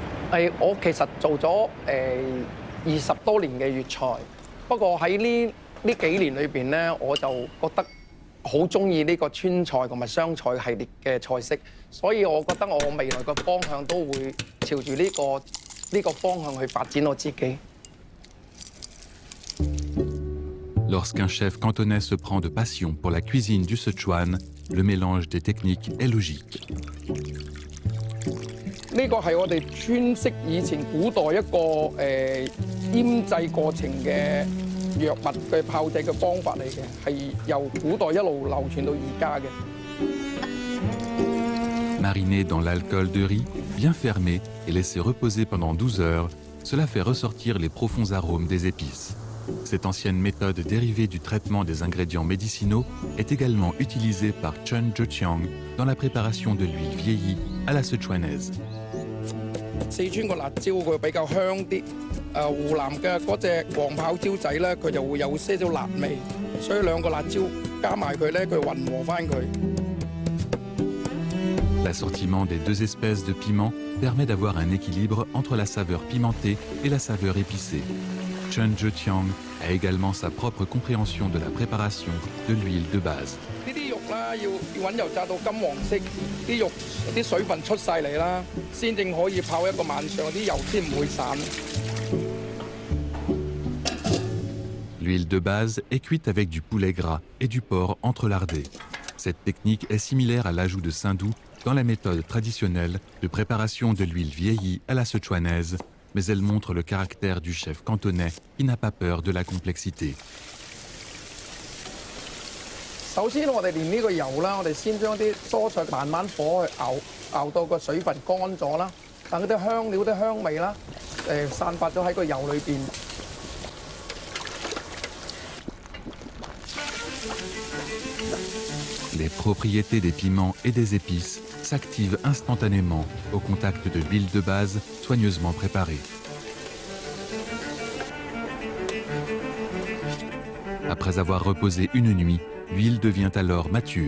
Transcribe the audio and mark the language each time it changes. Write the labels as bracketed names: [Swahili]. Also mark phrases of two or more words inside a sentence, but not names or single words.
[Cantonese] 我其實做咗20多年嘅粵菜，不過喺呢幾年裏邊咧，我就覺得好中意呢個川菜同埋湘菜系列嘅菜式，所以我覺得我未來嘅方向都會朝住呢個方向去發展我自己。 [French] Lorsqu'un chef cantonais se prend de passion pour la cuisine du Sichuan, le mélange des techniques est logique. [Cantonese] 呢個係我哋川式以前古代一個醃製過程嘅藥物嘅炮製嘅方法嚟嘅，係由古代一路流傳到而家嘅。 [French] Mariné dans l'alcool de riz, bien fermé et laissé reposer pendant 12 heures, cela fait ressortir les profonds arômes des épices. Cette ancienne méthode dérivée du traitement des ingrédients médicinaux est également utilisée par Chun Zheqiang dans la préparation de l'huile vieillie à la sichuanaise. [Cantonese] 四川個辣椒佢比較香啲，湖南嘅嗰隻黃泡椒仔咧，佢就會有些少辣味，所以兩個辣椒加埋佢咧，佢混和翻佢。 [French] L'assortiment des deux espèces de piments permet d'avoir un équilibre entre la saveur pimentée et la saveur épicée. Chun Zheqiang a également sa propre compréhension de la préparation de l'huile de base. [Cantonese] 呢啲肉啦，要揾油炸到金黃色，啲肉啲水分出晒嚟啦，先正可以泡一個晚上，啲油先唔會散。 [French] L'huile de base est cuite avec du poulet gras et du porc entrelardé. Cette technique est similaire à l'ajout de saindoux dans la méthode traditionnelle de préparation de l'huile vieillie à la sichuanaise, mais elle montre le caractère du chef cantonais qui n'a pas peur de la complexité. [Cantonese] 首先我哋練呢個油啦，我哋先將啲蔬菜慢慢火去熬到個水分乾咗啦，等啲香料啲香味啦，散發咗喺個油裏邊。 [French] Les propriétés des piments et des épices s'activent instantanément au contact de l'huile de base soigneusement préparée. Après avoir reposé une nuit, l'huile devient alors mature.